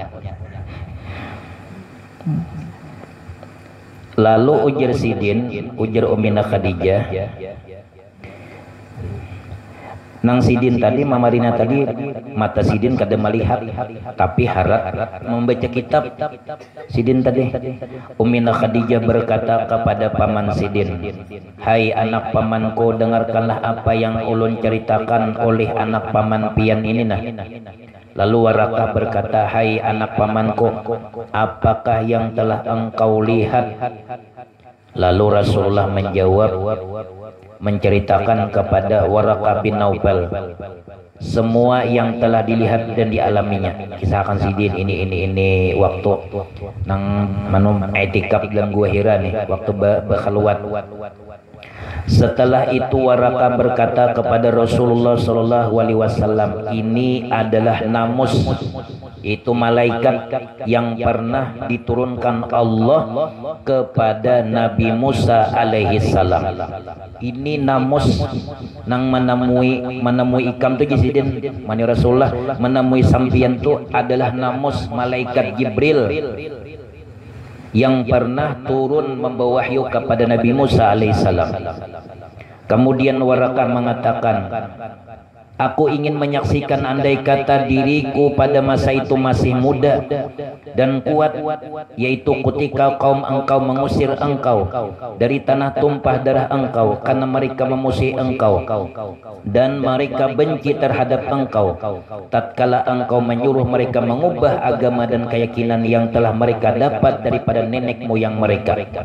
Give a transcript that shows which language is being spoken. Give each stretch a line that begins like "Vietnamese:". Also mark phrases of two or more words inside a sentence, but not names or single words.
Banjar: Lalu ujar Sidin, ujar Ummina Khadijah, nang Sidin tadi, Mamarina tadi, mata Sidin kada melihat, tapi harap membaca kitab.
Indonesian: Sidin tadi, Ummina Khadijah berkata kepada paman Sidin, hai anak pamanku, dengarkanlah apa yang ulun ceritakan oleh anak paman pian ini nah. Lalu Warakah berkata, hai anak pamanku, apakah yang telah engkau lihat? Lalu Rasulullah menjawab, menceritakan kepada Waraqah bin Naufal semua yang telah dilihat dan dialaminya.
Banjar: Kisahkan Sidin ini waktu nang manum i'tikaf dalam gua Hira nih, waktu berkhalwat.
Indonesian: Setelah itu Waraqah berkata kepada Rasulullah
Arabic: صلى الله عليه وسلم,
Indonesian: ini adalah namus, itu malaikat yang pernah diturunkan Allah kepada Nabi Musa
Arabic: عليه السلام.
Banjar: Ini namus nang menemui ikam tu Jisidin mani Rasulullah menemui sampian tu adalah namus malaikat Jibril yang pernah turun membawa wahyu kepada Nabi Musa alaihissalam.
Indonesian: Kemudian Waraqah mengatakan, aku ingin menyaksikan andai kata diriku pada masa itu masih muda dan kuat, yaitu ketika kaum engkau mengusir engkau dari tanah tumpah darah engkau karena mereka memusuhi engkau dan mereka benci terhadap engkau, tatkala engkau menyuruh mereka mengubah agama dan keyakinan yang telah mereka dapat daripada nenek moyang mereka.